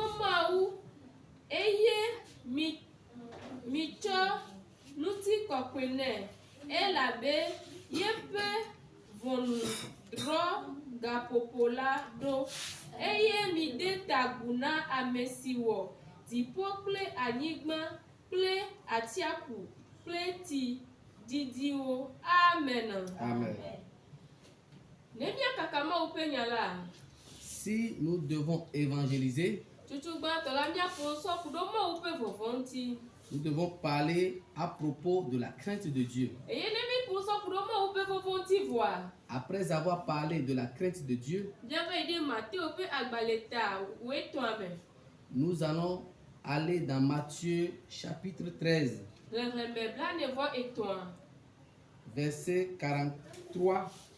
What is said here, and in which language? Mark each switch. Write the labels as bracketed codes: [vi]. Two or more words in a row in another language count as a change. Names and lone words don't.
[ee] Mawu eye mitsɔ ŋutikɔkɔe nɛ elabe yeƒe ʋɔnudrɔ̃ gaƒoƒo la ɖo eye mide ta agu na ame si wɔ dziƒo kple anyigba kple atsiaƒu kple tsi didiwo. Amen. Amen. [fr] Si nous devons évangéliser, nous devons parler à propos de la crainte de Dieu. Après avoir parlé de la crainte de Dieu, nous allons aller dans Matthieu chapitre 13, verset 43.